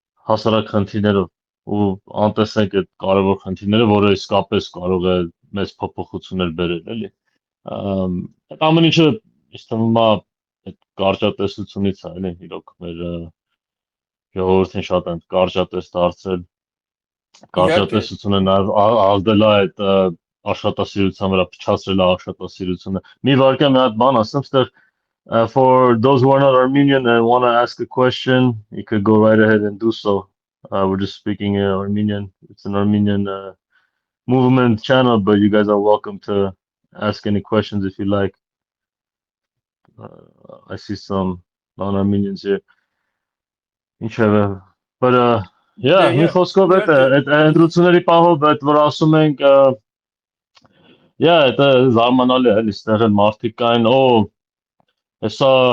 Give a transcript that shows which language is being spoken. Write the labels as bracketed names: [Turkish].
[Armenian] հասարակ խնդիրներով ու անտեսենք այդ կարևոր խնդիրները, որը իսկապես կարող է մեծ փոփոխություններ բերել, էլի։ Այդ ամեն ինչը ինձ թվում է այդ կարճատեսությունից է, էլի, իրոք մեր ժողովրդին շատ են կարճատես դարձել, Իհարկե, կարճատեսությունը նաև ազդել է այդ աշխատասիրության վրա, փչացրել է աշխատասիրությունը։ Մի վարքյան մի հատ բան ասեմ, ստեղ [English] for those who are not Armenian and want to ask a question, you could go right ahead and do so. We're just speaking Armenian. It's an Armenian movement channel, but you guys are welcome to ask any questions if you like. I see some non-Armenians here. But yeah, [Armenian] մի խոսքով այդ ընտրությունների պահով այդ որ ասում ենք [English] yeah, [Armenian] դա զարմանալի է, էլի, ստեղ էլ մարդիկ կային, հեսա